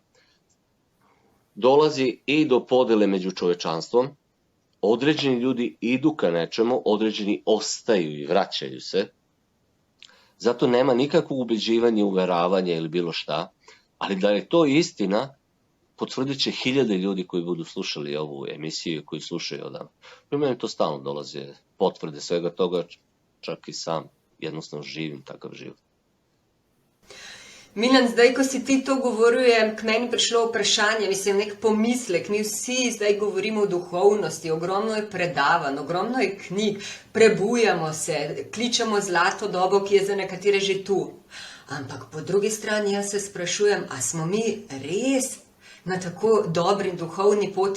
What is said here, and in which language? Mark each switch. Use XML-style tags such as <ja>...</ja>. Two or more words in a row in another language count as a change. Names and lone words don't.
<sr>dolazi i do podele među čovečanstvom, određeni ljudi idu ka nečemu, određeni ostaju i vraćaju se, zato nema nikakvog ubeđivanja, uveravanja ili bilo šta, ali da je to istina, potvrdit će hiljade ljudi koji budu slušali ovu emisiju i koji slušaju odavno. Pri meni to stalno dolaze potvrde svega toga, čak i sam jednostavno živim takav život.</sr> <sl>Milan, zdaj, ko si ti to govoril, je k meni prišlo vprašanje, mislim, nek pomislek. Mi vsi zdaj govorimo o duhovnosti, ogromno je predavanj, ogromno je knjig, prebujamo se, kličemo zlato dobo, ki je za nekatere že tu. Ampak po drugi strani jaz se sprašujem, a smo mi res na tako dobri duhovni poti?</sl>